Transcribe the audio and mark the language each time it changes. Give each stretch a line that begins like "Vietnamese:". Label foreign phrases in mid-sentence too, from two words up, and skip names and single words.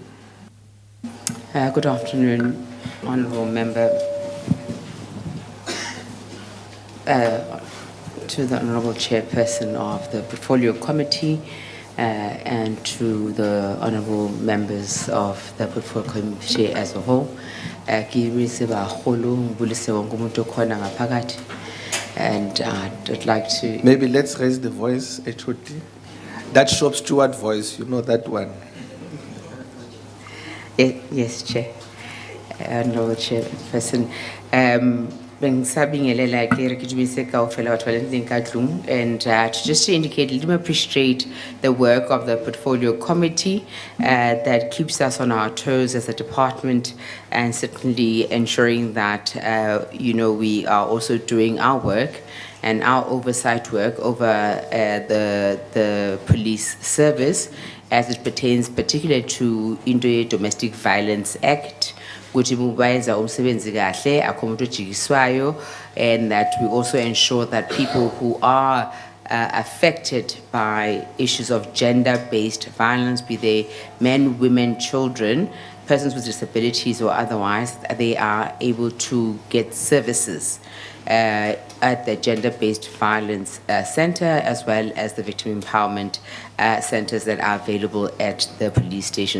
English: Good afternoon, Honourable Member, to the Honourable Chairperson of the Portfolio Committee, and to the honourable members of the Portfolio Committee as a whole. And I'd like to... Maybe let's raise the voice, HOD. That Shop Stewart voice, you know that one. Yes, Chair. Honourable Chairperson.
Southern Sotho: Bengisabingelela ke re ke dumise kaofela batho ba leng teng ka tlung,
English: and just to indicate, let me appreciate the work of the portfolio committee that keeps us on our toes as a department, and certainly ensuring that we are also doing our work and our oversight work over the police service as it pertains particularly to Domestic Violence Act, which
Zulu: imubaiza umsebenzi kahle akho umuntu ojikiswayo,
English: and that we also ensure that people who are affected by issues of gender-based violence, be they men, women, children, persons with disabilities or otherwise, they are able to get services at the Gender-Based Violence Center, as well as the Victim Empowerment centers that are available at the police station.